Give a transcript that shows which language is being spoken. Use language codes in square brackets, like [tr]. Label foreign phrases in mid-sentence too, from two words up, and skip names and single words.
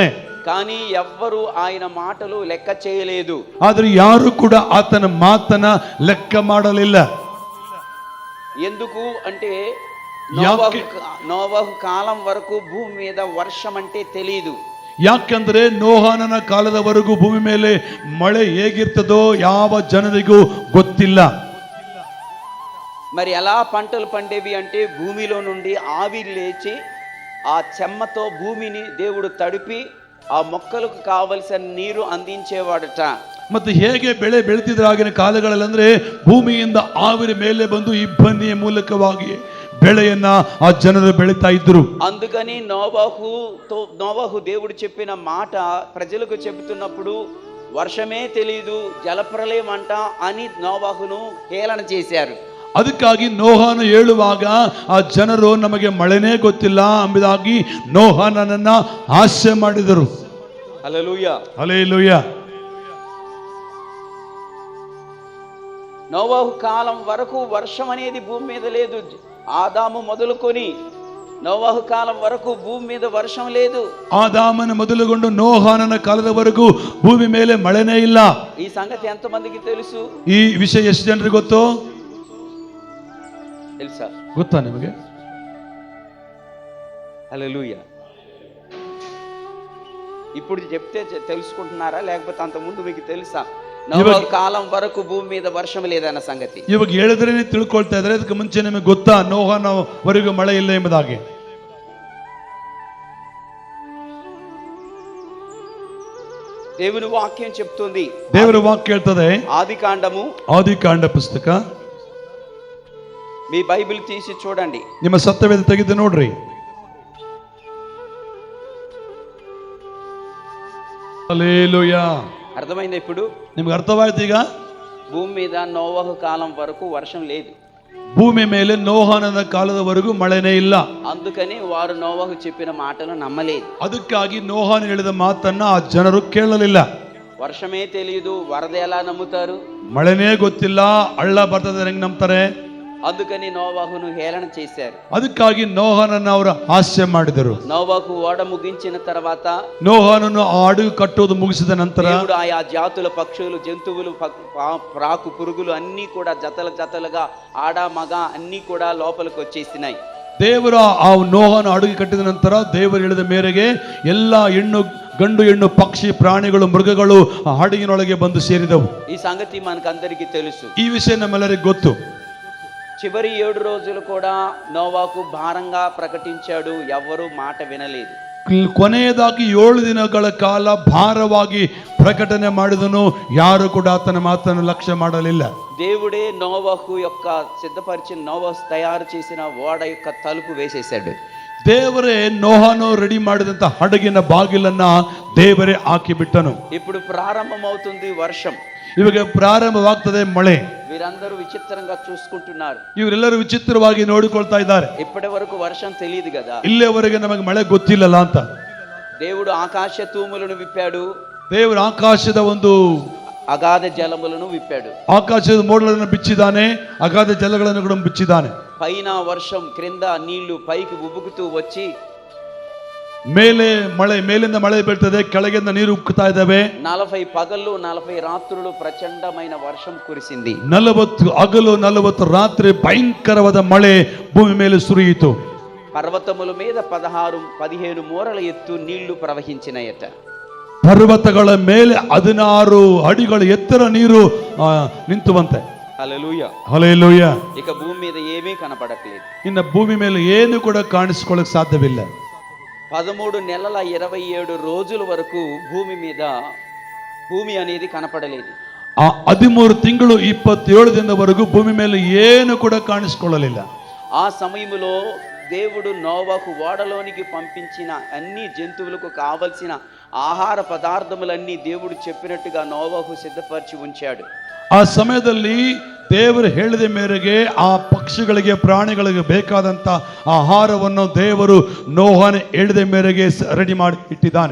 [te] కానీ ఎవ్వరూ ఆయన మాటలు లెక్క చేయలేదు. [kn] ಆದರೆ ಯಾರು ಕೂಡ ಆತನ ಮಾತನ್ನ ಲೆಕ್ಕ ಮಾಡಲಿಲ್ಲ. [te] ఎందుకు అంటే నోవాహు కాలం వరకు భూమి మీద వర్షం అంటే తెలియదు. [kn] ಯಾಕೆಂದ್ರೆ ನೋಹನ ಕಾಲದವರೆಗೂ ಭೂಮಿ ಮೇಲೆ ಮಳೆ ಹೇಗಿರ್ತದೋ ಯಾವ ಜನರಿಗೂ ಗೊತ್ತಿಲ್ಲ. [te] మరి ఎలా పంటలు పండేవి అంటే భూమిలో నుండి ఆవిరి లేచి ఆ చెమ్మతో భూమిని దేవుడు తడిపి ఆ మొక్కలకు కావలసిన నీరు అందించేవాడట. [kn] ಮತ್ತು ಹೇಗೆ ಬೆಳೆ ಬೆಳೀತಿದ್ರು ಆಗಿನ ಕಾಲಗಳಲ್ಲಿ ಅಂದ್ರೆ ಭೂಮಿಯಿಂದ ಆವಿರಿ ಮೇಲೆ ಬಂದು ಇಬ್ಬನಿಯ ಮೂಲಕವಾಗಿ ಬೆಳೆಯನ್ನ ಆ ಜನರು ಬೆಳೀತಾ ಇದ್ರು. [te] అందుకని నోవాహు దేవుడు చెప్పిన మాట ప్రజలకు చెబుతున్నప్పుడు వర్షమే తెలియదు, జలప్రలయం అంట అని నోవాహును హేళన చేశారు. [kn] ಅದಕ್ಕಾಗಿ ನೋಹನು ಹೇಳುವಾಗ ಆ ಜನರು ನಮಗೆ ಮಳೆನೇ ಗೊತ್ತಿಲ್ಲ ಎಂಬುದಾಗಿ ನೋಹನನ್ನ ಹಾಸ್ಯ ಮಾಡಿದರು. [te] హల్లెలూయా. [kn] ಹಲ್ಲೆಲೂಯಾ. [te] నోవాహు కాలం వరకు వర్షం అనేది భూమి మీద లేదు. ఆదాము మొదలుకొని నోవాహు కాలం వరకు భూమి మీద వర్షం లేదు. [kn] ಆದಾಮನ ಮೊದಲುಗೊಂಡು ನೋಹನನ ಕಾಲದವರೆಗೂ ಭೂಮಿ ಮೇಲೆ ಮಳೆನೇ ಇಲ್ಲ. [te] ఈ సంగతి ఎంతమందికి తెలుసు? [kn] ಈ ವಿಷಯ ಎಷ್ಟು ಜನರಿಗೆ ಗೊತ್ತು? [te] తెలుసా? [kn] ಗೊತ್ತಾ ನಿಮಗೆ? [te] హల్లెలూయా. ఇప్పుడు చెప్తే తెలుసుకుంటున్నారా, లేకపోతే అంత ముందు మీకు తెలుసా నోవాహు కాలం వరకు భూమి మీద వర్షం లేదన్న ಸಂಗತಿ? [kn] ಇವಾಗ ಹೇಳಿದ್ರೇನೆ ತಿಳ್ಕೊಳ್ತಾ ಇದ್ದಾರೆ. ಅದಕ್ಕೆ ಮುಂಚೆ ನಿಮಗೆ ಗೊತ್ತಾ ನೋಹನವರೆಗೂ ಮಳೆ ಇಲ್ಲ ಎಂಬುದಾಗಿ? [te] దేవుని వాక్యం చెప్తుంది. [kn] ದೇವರ ವಾಕ್ಯ ಹೇಳ್ತದೆ. [te] ఆదికాండ [kn] ಪುಸ್ತಕ [te] మీ బైబిల్ తీసి చూడండి. [kn] ನಿಮ್ಮ ಸತ್ಯವೇದ ತೆಗೆದು ನೋಡ್ರಿ. [te] హల్లెలూయా. అర్థమైందా ఇప్పుడు? [kn] ನಿಮ್ಗೆ ಅರ್ಥವಾಯ್ತು ಈಗ? [te] భూమి మీద నోవాహు కాలం వరకు వర్షం లేదు. [kn] ಭೂಮಿ ಮೇಲೆ ನೋಹನನ ಕಾಲದವರೆಗೂ ಮಳೆನೇ ಇಲ್ಲ. [te] అందుకని వారు నోవాహు చెప్పిన మాటలు నమ్మలేదు. [kn] ಅದಕ್ಕಾಗಿ ನೋಹನ ಹೇಳಿದ ಮಾತನ್ನ ಆ ಜನರು ಕೇಳಲಿಲ್ಲ. [te] వర్షమే తెలియదు, వరద ఎలా నమ్ముతారు? [kn] ಮಳೆನೇ ಗೊತ್ತಿಲ್ಲ, ಹಳ್ಳ ಬರ್ತದೆ ಹೆಂಗ್ ನಂಬ್ತಾರೆ? [te] అందుకని నోవాహును హేళన చేశారు. [kn] ಅದಕ್ಕಾಗಿ ನೋಹನನ್ನು ಅವರು ಹಾಸ್ಯ ಮಾಡಿದರು. [te] నోవాహు ఓడ ముగించిన తర్వాత, [kn] ನೋಹನನ್ನು ಆ ಹಡಗು ಕಟ್ಟುವುದು ಮುಗಿಸಿದ ನಂತರ [te] దేవుడు ఆయా జాతుల పక్షులు, జంతువులు, ప్రాకు పురుగులు అన్నీ కూడా జతలుగా ఆడ మగ అన్నీ కూడా లోపలికి వచ్చేసినాయి. [kn] ದೇವರ ಆ ನೋಹನ ಹಡಗು ಕಟ್ಟಿದ ನಂತರ ದೇವರು ಹೇಳಿದ ಮೇರೆಗೆ ಎಲ್ಲ ಗಂಡು ಹೆಣ್ಣು ಪಕ್ಷಿ ಪ್ರಾಣಿಗಳು ಮೃಗಗಳು ಆ ಹಡಗಿನೊಳಗೆ ಬಂದು ಸೇರಿದವು. [te] ఈ సంగతి మనకందరికీ తెలుసు. [kn] ಈ ವಿಷಯ ನಮ್ಮೆಲ್ಲರಿಗೂ ಗೊತ್ತು. [te] చివరి 7 రోజులు కూడా నోవాహు భారంగా ప్రకటించాడు, ఎవ్వరూ మాట వినలేదు. [kn] ಕೊನೆಯದಾಗಿ 7 ದಿನಗಳ ಕಾಲ ಭಾರವಾಗಿ ಪ್ರಕಟಣೆ ಮಾಡಿದನು, ಯಾರು ಕೂಡ ಆತನ ಮಾತನ್ನು ಲಕ್ಷ್ಯ ಮಾಡಲಿಲ್ಲ. [te] దేవుడే నోవాహు యొక్క సిద్ధపరిచిన నోవాహు తయారు చేసిన ఓడ యొక్క తలుపు వేసేశాడు. [kn] ದೇವರೇ ನೋಹನು ರೆಡಿ ಮಾಡಿದಂತ ಹಡಗಿನ ಬಾಗಿಲನ್ನ ದೇವರೇ ಹಾಕಿ ಬಿಟ್ಟನು. [te] ఇప్పుడు ప్రారంభమవుతుంది వర్షం. [kn] ಇವಾಗ ಪ್ರಾರಂಭವಾಗ್ತದೆ ಮಳೆ. [te] వీరందరూ విచిత్రంగా చూసుకుంటున్నారు. [kn] ಇವರೆಲ್ಲರೂ ವಿಚಿತ್ರವಾಗಿ ನೋಡಿಕೊಳ್ತಾ ಇದ್ದಾರೆ. [te] ఇప్పటి వరకు వర్షం తెలియదు కదా, [kn] ಇಲ್ಲಿಯವರೆಗೆ ನಮಗೆ ಮಳೆ ಗೊತ್ತಿಲ್ಲಲ್ಲ ಅಂತ. [te] దేవుడు ఆకాశ తూములను విప్పాడు, [kn] ದೇವರು ಆಕಾಶದ ಒಂದು [te] అగాధ జలములను విప్పాడు. [kn] ಆಕಾಶದ ಮೋಡಗಳನ್ನು ಬಿಚ್ಚಿದ್ದಾನೆ, ಅಗಾಧ ಜಲಗಳನ್ನು ಕೂಡ ಬಿಚ್ಚಿದ್ದಾನೆ. [te] పైన వర్షం, క్రింద నీళ్లు పైకి ఉబుకుతూ వచ్చి, [kn] ಮೇಲೆ ಮಳೆ, ಮೇಲಿಂದ ಮಳೆ ಬೀಳ್ತದೆ, ಕೆಳಗಿಂದ ನೀರು ಉಕ್ಕುತ್ತಾ ಇದ್ದಾವೆ. [te] 40 పగళ్ళు 40 రాత్రులు ప్రచండమైన వర్షం కురిసింది. [kn] 40 ಹಗಲು 40 ರಾತ್ರಿ ಭಯಂಕರವಾದ ಮಳೆ ಭೂಮಿ ಮೇಲೆ ಸುರಿಯಿತು. [te] పర్వతముల మీద 15 మూరల ఎత్తు నీళ్లు ప్రవహించినాయట. [kn] ಪರ್ವತಗಳ ಮೇಲೆ 16 ಅಡಿಗಳ ಎತ್ತರ ನೀರು ನಿಂತುವಂತೆ. [te] హల్లెలూయా. హల్లెలూయా. ఇక భూమి మీద ఏమీ కనపడట్లేదు. [kn] ಇನ್ನು ಭೂಮಿ ಮೇಲೆ ಏನು ಕೂಡ ಕಾಣಿಸಿಕೊಳ್ಳಕ್ಕೆ ಸಾಧ್ಯವಿಲ್ಲ. [te] 13 నెలల 27 రోజుల వరకు భూమి అనేది కనపడలేదు. [kn] ಆ 13 ತಿಂಗಳು 27 ದಿನದವರೆಗೂ ಭೂಮಿ ಮೇಲೆ ಏನು ಕೂಡ ಕಾಣಿಸಿಕೊಳ್ಳಲಿಲ್ಲ. [te] ఆ సమయంలో దేవుడు నోవాహు ఓడలోనికి పంపించిన అన్ని జంతువులకు కావలసిన ఆహార పదార్థములన్నీ దేవుడు చెప్పినట్టుగా నోవాహు సిద్ధపరిచి ఉంచాడు. [kn] ಆ ಸಮಯದಲ್ಲಿ ದೇವರು ಹೇಳಿದ ಮೇರೆಗೆ ಆ ಪಕ್ಷಿಗಳಿಗೆ ಪ್ರಾಣಿಗಳಿಗೆ ಬೇಕಾದಂತ ಆಹಾರವನ್ನು ದೇವರು ನೋಹನ ಹೇಳಿದ ಮೇರೆಗೆ ರೆಡಿ ಮಾಡಿ ಇಟ್ಟಿದ್ದಾನೆ.